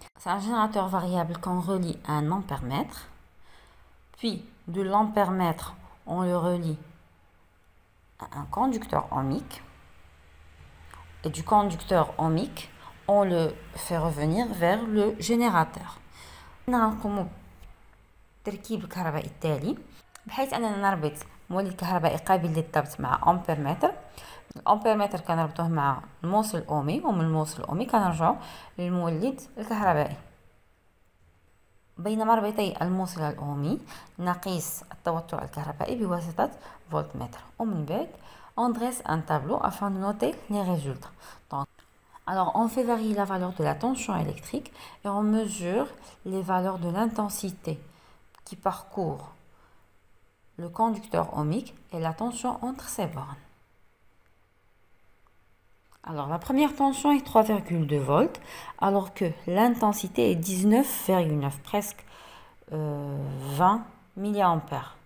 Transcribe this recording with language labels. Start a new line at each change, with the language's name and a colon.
French: C'est un générateur variable qu'on relie à un ampèremètre, puis de l'ampèremètre on le relie à un conducteur ohmique, et du conducteur ohmique, on le fait revenir vers le générateur.
Arabic: نقوم بتركيب الكهربائي التالي بحيث أننا نربط مولد كهربائي قابل للضبط مع أمبيرمتر. الأمبيرمتر كنربطوه مع الموصل الأومي، ومن الموصل الأومي كنرجعو للمولد الكهربائي. بين مربطي الموصل الأومي نقيس التوتر الكهربائي بواسطة فولتمتر، ومن بعد
French: on dresse un tableau afin de noter les résultats. Donc, alors on fait varier la valeur de la tension électrique et on mesure les valeurs de l'intensité qui parcourt le conducteur ohmique et la tension entre ces bornes. Alors la première tension est 3,2 volts alors que l'intensité est 19,9, presque 20 milliampères.